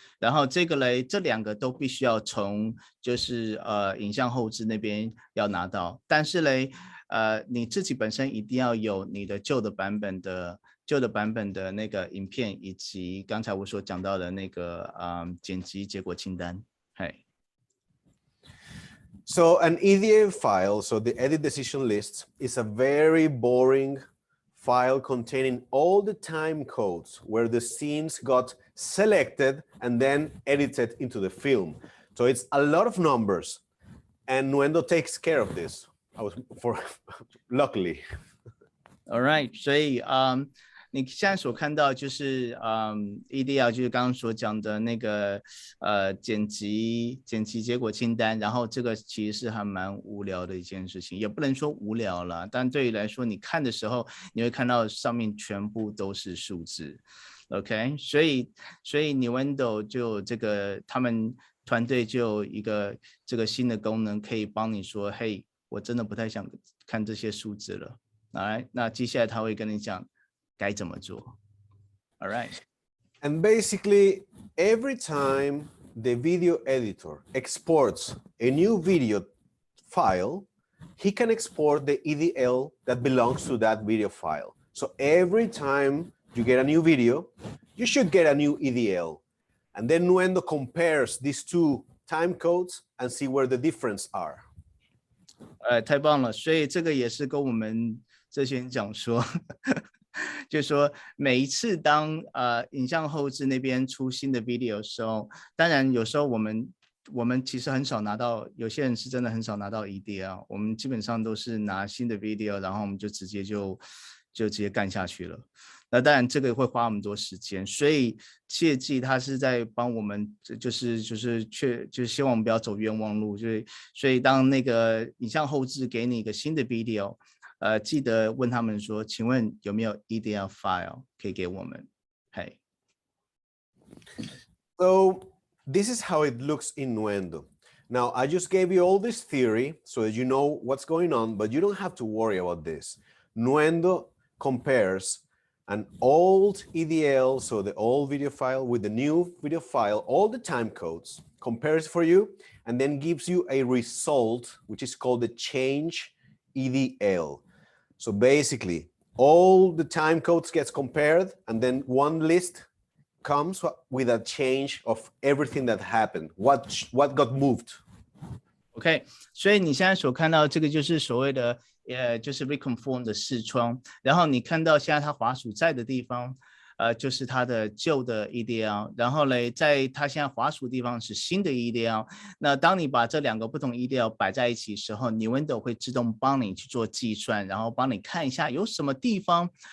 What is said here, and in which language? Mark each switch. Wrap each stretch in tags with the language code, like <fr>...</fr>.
<zh>然后这个嘞，这两个都必须要从就是影像后置那边要拿到，但是嘞，你自己本身一定要有你的旧的版本的那个影片，以及刚才我所讲到的那个剪辑结果清单。</zh> <en>So an EDA file, so the edit decision list, is a very boring file containing all the time codes where the scenes got selected and then edited into the film. So it's a lot of numbers, and Nuendo takes care of this. Luckily.</en> <zh>All right, 所以你现在所看到就是EDL 就是刚刚所讲的那个剪辑结果清单，然后这个其实是还蛮无聊的一件事情，也不能说无聊了，但对于来说你看的时候你会看到上面全部都是数字。 OK， 所以Nuendo 就这个他们团队就有一个这个新的功能，可以帮你说，嘿，我真的不太想看这些数字了。来，那接下来他会跟你讲该怎么做。</zh> <en>All right. And basically, every time the video editor exports a new video file, he can export the EDL that belongs to that video file. So every time you get a new video, you should get a new EDL. And then Nuendo compares these two time codes and see where the difference are.</en> <zh>太棒了，所以这个也是跟我们这些人讲说，就是说每一次当影像后置那边出新的 video 的时候，当然有时候我们其实很少拿到，有些人是真的很少拿到 EDL， 我们基本上都是拿新的 video， 然后我们就直接干下去了。那当然这个会花我们多时间，所以切记他是在帮我们，就是希望我们不要走冤枉路，所以当那个影像后置给你一个新的 video， 记得问他们说，请问有没有 Eda File 可以给我们？嘿。</zh> <en>So this is how it looks in Nuendo. Now I just gave you all this theory so that you know what's going on, but you don't have to worry about this. Nuendo compares an old EDL, so the old video file, with the new video file, all the time codes, compares for you, and then gives you a result, which is called the change EDL. So basically, all the time codes gets compared, and then one list comes with a change of everything that happened, what got moved.</en> <zh>OK， 所以你现在所看到这个就是所谓的就是 reconform 的视窗，然后你看到现在它滑鼠在的地方，就是它的旧的 EDL， 然后呢，在它现在滑鼠的地方是新的 EDL。那当你把这两个不同 EDL 摆在一起的时候，Nuendo会自动帮你去做计算，然后帮你看一下有什么地方</zh>